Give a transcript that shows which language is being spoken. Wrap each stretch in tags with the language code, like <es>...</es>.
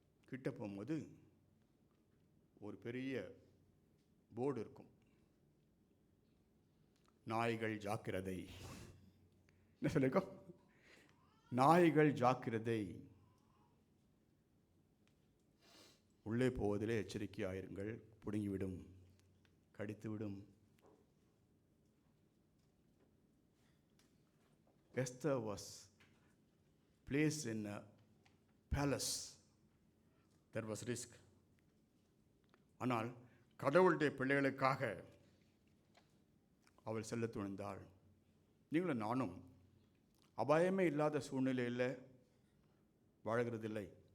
<ta>கிட்ட போகும்போது ஒரு பெரிய போர்டு இருக்கும், நாய்கள் ஜாக்கிரதை. என்ன சொல்லிருக்கோம்? நாய்கள் ஜாக்கிரதை, உள்ளே போவதிலே எச்சரிக்கையாயிருங்கள், பிடுங்கிவிடும், கடித்துவிடும்.</ta> <en>Esther was placed in a palace. There was risk.</en> <ta>ஆனால் கடவுளுடைய பிள்ளைகளுக்காக அவள் செல்ல துணிந்தாள். நீங்களும் நானும் அபாயமே இல்லாத சூழ்நிலையில் வாழ்கிறதில்லை.</ta>